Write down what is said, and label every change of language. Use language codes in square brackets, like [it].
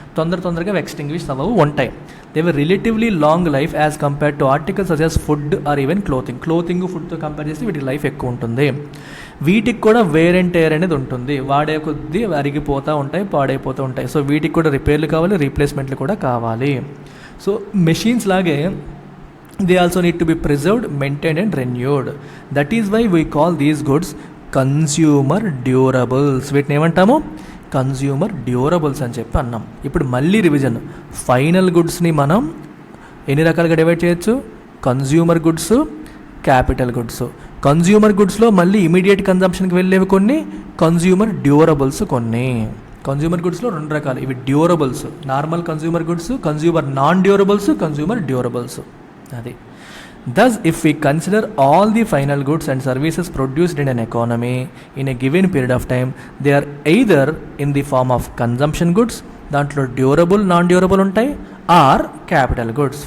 [te] తొందరగా ఎక్స్టింగ్విష్ అవ్వవు, ఉంటాయి. [en] they were relatively long life as compared to articles such as food or even clothing [te] ఫుడ్తో compare చేస్తే వీటికి life ఎక్కువ ఉంటుంది. వీటికి కూడా వేర్ అండ్ టేర్ అనేది ఉంటుంది, వాడే కొద్దీ అరిగిపోతూ ఉంటాయి, పాడైపోతూ ఉంటాయి. సో వీటికి కూడా రిపేర్లు కావాలి, రీప్లేస్మెంట్లు కూడా కావాలి. సో మెషిన్స్ లాగే [en] they also need to be preserved, maintained and renewed. That is why we call these goods consumer durables. [te] వీటిని ఏమంటాము? కన్జ్యూమర్ డ్యూరబుల్స్ అని చెప్పి అన్నాం. ఇప్పుడు మళ్ళీ రివిజన్. ఫైనల్ గుడ్స్ని మనం ఎన్ని రకాలుగా డివైడ్ చేయొచ్చు? Consumer goods, capital goods. Consumer గుడ్స్లో మళ్ళీ ఇమీడియట్ కన్జంప్షన్కి వెళ్ళేవి కొన్ని, కన్జ్యూమర్ డ్యూరబుల్స్ కొన్ని. కన్జ్యూమర్ గుడ్స్లో 2 రకాలు, ఇవి durables, normal consumer goods, consumer non durables, consumer durables. అది. [en] Thus, if we consider all the final goods and services produced in an economy in a given period of time, they are either in the form of consumption goods, [te] దాంట్లో durable, non durable ఉంటాయి, [en] Or capital goods.